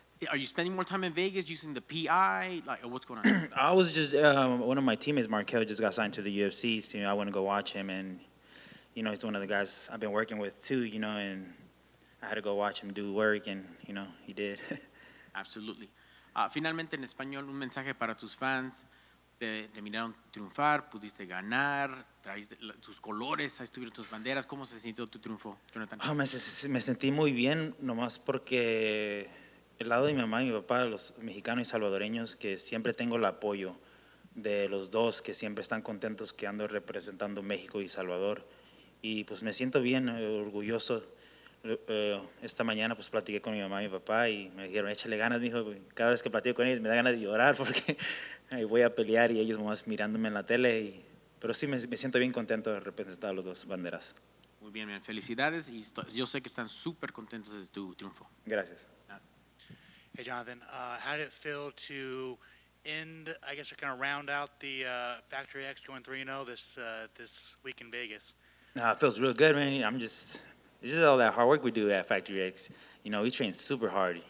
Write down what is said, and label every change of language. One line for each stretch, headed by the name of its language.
English: Are you spending more time in Vegas using the PI? Like, what's going on? I was just one of my teammates, Markel, just got signed to the UFC. So I went to go watch him, and he's one of the guys I've been working with too. And I had to go watch him do work, and he did. Absolutely.
Spanish: Finalmente, en español, un mensaje para tus fans. Te miraron triunfar, pudiste ganar, traíste tus colores, ahí estuvieron tus banderas. ¿Cómo se sintió tu triunfo, Jonathan? Me sentí muy bien, nomás porque el lado de mi mamá y mi papá, los mexicanos y salvadoreños, que siempre tengo el apoyo de los dos, que siempre están contentos que ando representando México y Salvador. Y pues me siento bien, orgulloso. Esta mañana pues platiqué con mi mamá y mi papá y me dijeron, échale ganas, mijo. Cada vez que platico con ellos me da ganas de llorar porque voy a pelear y ellos más mirándome en la tele. Pero sí me siento bien contento de representar a los dos banderas. Muy bien, bien. Felicidades y yo sé que están súper contentos de tu triunfo. Gracias.
English: Hey, Jonathan, how did it feel to end, I guess, or kind of round out the Factory X going 3-0 this week in Vegas? It feels real good, man. It's just all that hard work we do at Factory X. We train super hard.